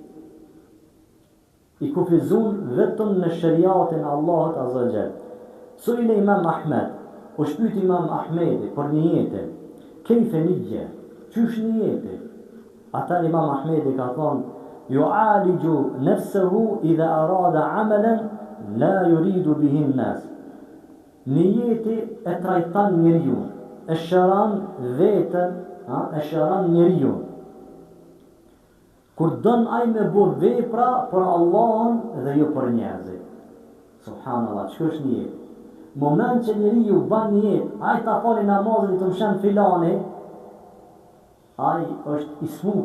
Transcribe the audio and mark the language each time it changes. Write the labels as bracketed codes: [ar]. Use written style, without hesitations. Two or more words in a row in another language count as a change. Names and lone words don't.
[sq] I kufizun vetëm në shariatin Allahut [ar] عز وجل. [sq] Suile Imam Ahmed, u shpyt Imam Ahmedi për niyetin, [ar] كيف نية, [sq] qysh niyeti? Ata Imam Ahmedi ka thonë, [ar] يعالج نفسه إذا أراد عملا لا يريد به الناس. [sq] Niyeti e trajton njeriu, e shëron veten, e shëron njeriu. Kur don ai me bo vepra për Allahun dhe jo për njerëzit. Subhanallah, çka është niyet? Moment që njeriu ban niyet, ai ta fali namazin të mshen filani, ai është i smut.